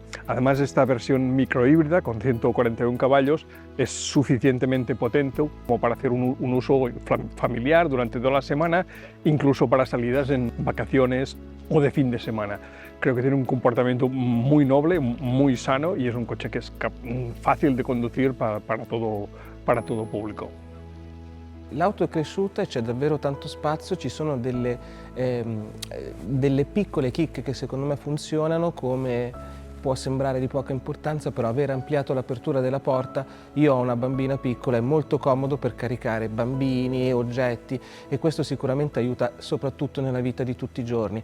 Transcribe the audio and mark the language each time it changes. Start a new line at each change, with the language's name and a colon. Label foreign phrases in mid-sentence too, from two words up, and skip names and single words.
Spanish: Además, esta versión microhíbrida con 141 caballos es suficientemente potente como para hacer un uso familiar durante toda la semana, incluso para salidas en vacaciones o de fin de semana. Creo que tiene un comportamiento muy noble, muy sano, y es un coche que es fácil de conducir para todo pubblico.
Italian: L'auto è cresciuta e c'è davvero tanto spazio, ci sono delle piccole chicche che secondo me funzionano, come può sembrare di poca importanza, però aver ampliato l'apertura della porta, io ho una bambina piccola, è molto comodo per caricare bambini e oggetti, e questo sicuramente aiuta soprattutto nella vita di tutti i giorni.